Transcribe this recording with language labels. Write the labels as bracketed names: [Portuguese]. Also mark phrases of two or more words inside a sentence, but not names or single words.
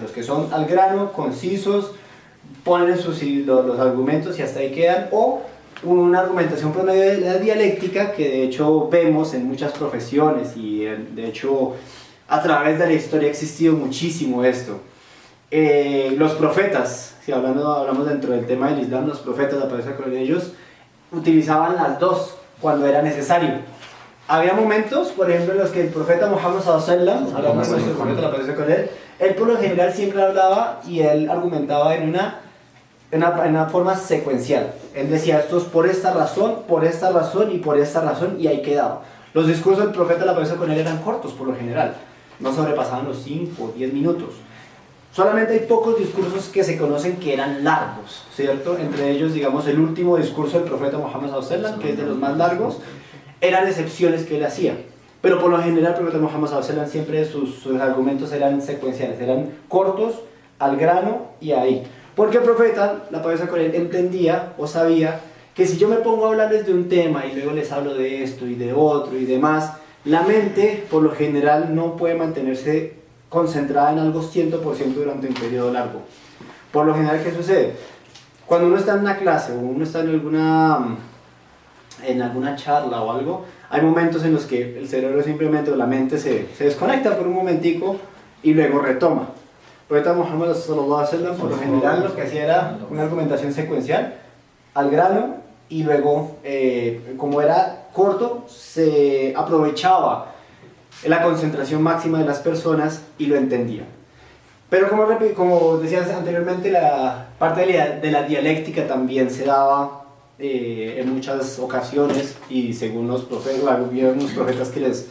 [Spanish] Los que son al grano, concisos, ponen los argumentos y hasta ahí quedan, o una argumentación por medio de la dialéctica, que de hecho vemos en muchas profesiones y de hecho a través de la historia ha existido muchísimo esto. Los profetas, si hablamos dentro del tema del Islam, los profetas, la paz con ellos, utilizaban las dos cuando era necesario. Había momentos, por ejemplo, en los que el profeta Muhammad [Arabic] صلى الله عليه وسلم, [Spanish] la paz con él por lo general siempre hablaba y él argumentaba en una forma secuencial. Él decía, esto es por esta razón y por esta razón, y ahí quedaba. Los discursos del profeta, la paz con él, eran cortos por lo general, no sobrepasaban los 5 o 10 minutos. Solamente hay pocos discursos que se conocen que eran largos, ¿cierto? Entre ellos, digamos, el último discurso del profeta Muhammad [Arabic] صلى الله عليه وسلم, [Spanish] que es de los más largos. Eran excepciones que él hacía, pero por lo general el profeta Muhammad [Arabic] صلى الله عليه وسلم [Spanish] siempre sus argumentos eran secuenciales, eran cortos, al grano y ahí. Porque el profeta, la paz con él, entendía o sabía que si yo me pongo a hablarles de un tema y luego les hablo de esto y de otro y demás, la mente por lo general no puede mantenerse concentrada en algo 100% durante un periodo largo. Por lo general, ¿qué sucede? Cuando uno está en una clase o uno está en alguna charla o algo, hay momentos en los que el cerebro simplemente o la mente se desconecta por un momentico y luego retoma. El profeta Muhammad [Arabic] صلى الله عليه وسلم [Spanish] por lo general lo que hacía era una argumentación secuencial al grano, y luego como era corto se aprovechaba la concentración máxima de las personas y lo entendía. Pero como decías anteriormente, la parte de la dialéctica también se daba en muchas ocasiones, y según los profetas que les